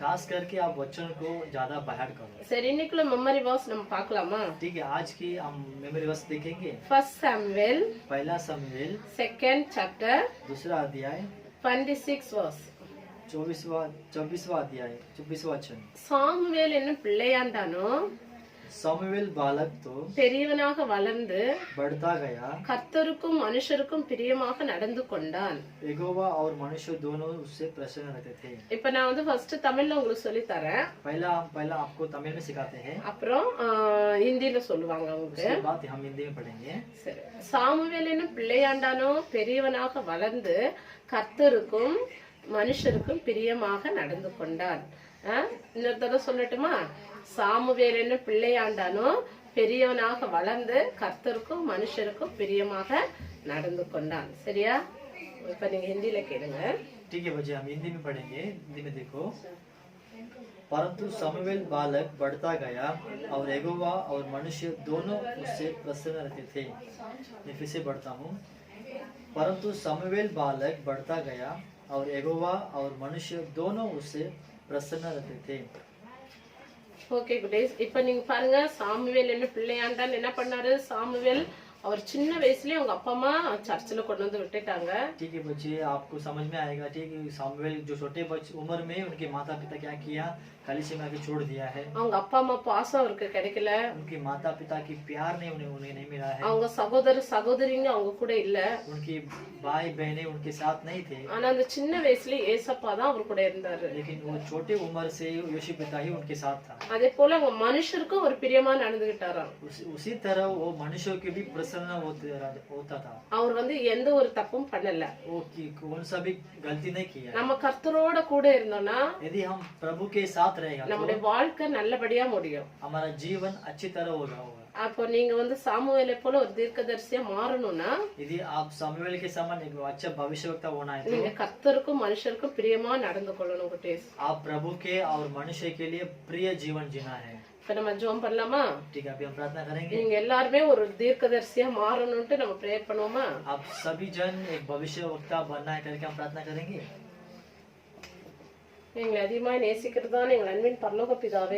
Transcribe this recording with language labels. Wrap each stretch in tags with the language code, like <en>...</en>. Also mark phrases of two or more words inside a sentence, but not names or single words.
<hi>खास करके आप बच्चों को ज्यादा बाहर करो।</hi> <ta>சரி, இன்னைக்குள்ள</ta> <en>memory verse</en> <ta>நம்ம பார்க்கலாமா?</ta> <hi>ठीक है, आज की हम</hi> <en>memory verse</en> <hi>देखेंगे। फर्स्ट सैमुएल पहला समूएल</hi> <en>second chapter</en> <hi>दूसरा अध्याय 26 वर्स. 24वां अध्याय 24वां वचन।</hi> <ta>சாமுவேல் என்னும் பிள்ளையாண்டானோ</ta> <hi>समूएल बालक तो</hi> <ta>பெரியவனாக வளர்ந்து</ta> <hi>बढ़ता गया,</hi> <ta>கர்த்தருக்கும் மனுஷருக்கும் பிரியமாக நடந்து கொண்டான்.</ta> <hi>यहोवा और मनुष्य दोनों उससे प्रसन्न रहते थे।</hi> <ta>இப்ப நான் வந்து ஃபர்ஸ்ட் தமிழ்ல உங்களுக்கு சொல்லி தரேன்,</ta> <hi>पहला आपको तमिल में सिखाते हैं,</hi> <ta>அப்புறம் ஹிந்தில சொல்லுவாங்க உங்களுக்கு.</ta> <hi>उसके बाद हम हिंदी में पढ़ेंगे।</hi> <ta>சரி. சாமுவேல் என்னும் பிள்ளையாண்டானோ பெரியவனாக வளர்ந்து கர்த்தருக்கும் மனுஷருக்கும் பிரியமாக நடந்து கொண்டான். இன்னொரு தடவை சொல்லட்டுமா? சாமுவேல் என்னும் பிள்ளையாண்டானோ பெரியவனாக வளர்ந்து கர்த்தருக்கும் மனுஷருக்கும் பிரியமாக நடந்து கொண்டான். சரியா? இப்ப நீங்க ஹிந்தில கேளுங்க.</ta> <hi>ठीक है बच्चे, हम हिंदी में पढ़ेंगे। हिंदी में देखो, परंतु समूएल बालक बढ़ता गया और यहोवा और मनुष्य दोनों उससे प्रसन्न रहते थे। मैं फिर से पढ़ता हूँ। परंतु समूएल बालक बढ़ता गया और यहोवा और मनुष्य दोनों उससे प्रसन्न रहते थे।</hi> <ta>ஓகே குட்டீஸ், இப்ப நீங்க பாருங்க, சாமுவேல் என்ன பிள்ளையாண்டான் என்ன பண்ணாரு? சாமுவேல் அவர் சின்ன வயசுலயே அவங்க அப்பா அம்மா சர்ச்சில் கொண்டு வந்து விட்டுட்டாங்க.</ta> <hi>ठीक है बच्चे, आपको समझ में आएगा। ठीक है, सामुएल जो छोटे उम्र में उनके माता पिता क्या किया, कलीसिया में आके छोड़ दिया है।</hi> <ta>அவங்க அப்பா அம்மா பாசம் அவருக்கு கிடைக்கல,</ta> <hi>उनके माता पिता की प्यार ने उन्हें नहीं मिला है।</hi> <ta>அவங்க சகோதர சகோதரிங்க அவங்க கூட இல்ல,</ta> <hi>उनकी भाई बहनें उनके साथ नहीं थे।</hi> <ta>ஆனா அந்த சின்ன வயசுல ஏசப்பா தான் அவர் கூட இருந்தாரு.</ta> <hi>लेकिन वो छोटे उम्र से यीशु पिता ही उनके साथ था।</hi> <ta>அதே போல அவங்க மனுஷருக்கும் ஒரு பிரியமா நடந்துகிட்டாராம்.</ta> <hi>उसी तरह वो मनुष्यों के भी प्रसन्न होता था।</hi> <ta>அவர் வந்து எந்த ஒரு தப்பும் பண்ணல.</ta> <hi>वो कौन सा भी गलती नहीं किया।</hi> <ta>நம்ம கர்த்தரோட கூட இருந்தோம்னா</ta> <hi>यदि हम प्रभु के साथ रहेगा</hi> <ta>நம்முடைய</ta> <hi>तो</hi> <ta>வாழ்க்கை நல்லபடியா முடியும்.</ta> <hi>हमारा जीवन अच्छी तरह होगा।</hi> <ta>அப்போ நீங்க வந்து சாமுவேலை போல ஒரு தீர்க்கதரிசியா மாறணும்னா</ta> <hi>यदि आप सामुएल के समान एक अच्छा भविष्यवक्ता होना है</hi> <ta>நீங்க</ta> <hi>तो</hi> <ta>கர்த்தருக்கும் மனுஷருக்கும் பிரியமா நடந்து கொள்ளணும் குட்டீஸ்.</ta> <hi>आप प्रभु के और मनुष्य के लिए प्रिय जीवन जीना है।</hi> <ta>இப்ப நம்ம ஜெபம் பண்ணலாமா?</ta> <hi>ठीक है, अभी हम प्रार्थना करेंगे।</hi> <ta>நீங்க எல்லாருமே ஒரு தீர்க்கதரிசியா மாறணும்ட்டு நம்ம ப்ரேயர் பண்ணுவோமா?</ta> <hi>आप सभी जन एक भविष्यवक्ता बनना है करके हम प्रार्थना करेंगे।</hi> <ta>எங்களை அதிகமா நேசிக்கிறதான எங்கள் அன்பின் பரலோக பிதாவே,</ta>